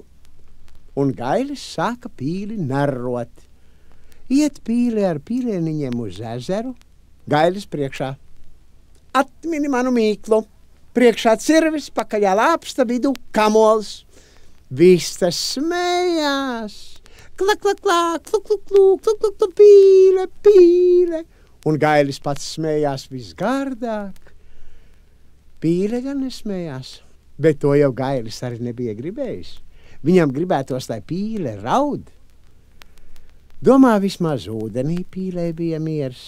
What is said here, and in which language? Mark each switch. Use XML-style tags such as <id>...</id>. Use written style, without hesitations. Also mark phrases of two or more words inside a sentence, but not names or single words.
<lv>Un gailis sāka pīli narrot. Iet pīle ar pīlēniņiem uz ezeru, gailis priekšā. Atmini manu mīklu, priekšā cirvis, pakaļā lāpsta, vidu kamols. Vistas smējās. Klak, klak, klak, kluk, kluk, kluk, kluk, kluk, kluk, pīle, pīle. Un gailis pats smējās visgārdāk. Pīle gan nesmējās, bet to jau gailis arī nebija gribējis. Viņam gribētos, lai pīle raud. Domā, vismaz ūdenī pīlē bija miers.</lv>